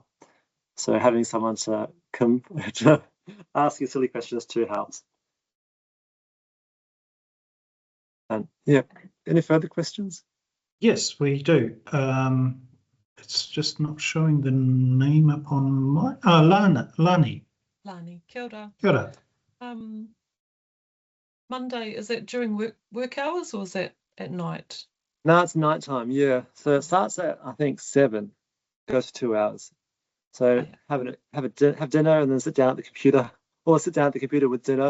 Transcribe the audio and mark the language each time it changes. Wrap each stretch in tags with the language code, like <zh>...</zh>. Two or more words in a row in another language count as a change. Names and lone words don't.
<en>So having someone to come to ask you silly questions too helps. And yeah, any further questions? Yes, we do. It's just not showing the name up on my Lani.</en> <mi>Lani, kia ora. Kia ora.</mi> <en>Monday, is that during work hours, or is that at night? No, it's nighttime, yeah. So it starts at, I think, 7, goes for 2 hours. So have dinner and then sit down at the computer, or sit down at the computer with dinner.</en>